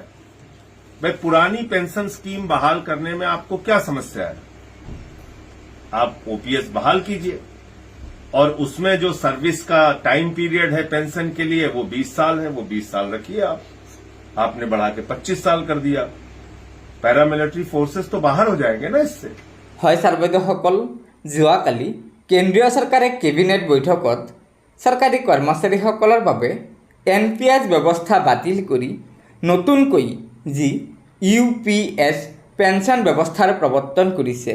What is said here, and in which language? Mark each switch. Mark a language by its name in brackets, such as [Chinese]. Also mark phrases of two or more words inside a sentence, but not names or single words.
[Hindi] भाई, पुरानी पेंशन स्कीम बहाल करने में आपको क्या समस्या है? आप OPS बहाल कीजिए और उसमें जो सर्विस का [English] time period [Hindi] है पेंशन के लिए वो 20 साल है, वो 20 साल रखिए। आपने बढ़ा के 25 साल कर दिया, [English] paramilitary forces [Hindi] तो बाहर हो जाएंगे ना इससे। [Assamese] হয় ছাৰ বাইদেউসকল, যোৱাকালি কেন্দ্ৰীয় চৰকাৰে কেবিনেট বৈঠকত চৰকাৰী কৰ্মচাৰীসকলৰ বাবে NPS ব্যৱস্থা বাতিল কৰি নতুনকৈ যি UPS পেঞ্চন ব্যৱস্থাৰ প্ৰৱৰ্তন কৰিছে।